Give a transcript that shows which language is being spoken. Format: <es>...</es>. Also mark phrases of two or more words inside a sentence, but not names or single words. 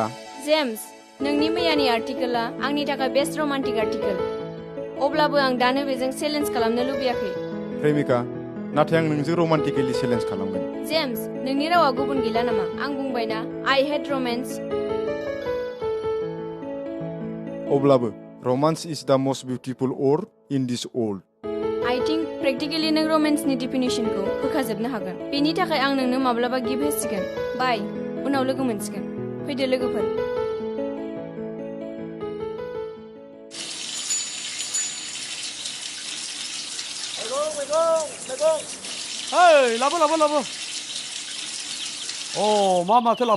<brx>जेम्स नोंनि मैयानि आर्टिकेला आंनि थाखाय</brx> <en>best romantic article</en> <brx>अब्लाबो आं दानो बेजों चेलेन्ज खालामनो लुबैयाखै प्रेमिका नाथाय आं नोंजों</brx> <en>romantically challenge</en> <brx>खालामगोन जेम्स नोंनि रावा गुबुन गैला नामा आं बुंबायना</brx> <en>I hate romance अब्लाबो romance is the most beautiful word in this world I think practically</en> <brx>नों रमेन्सनि डिफिनिसनखौ होखाजोबनो हागोन बेनि थाखाय आं नोंनो माब्लाबा गिफ्ट होसिगोन बाय उनाव लोगो मोनसिगोन फैदो लोगोफोर ओइ लाबो अ माथो लाबो</brx>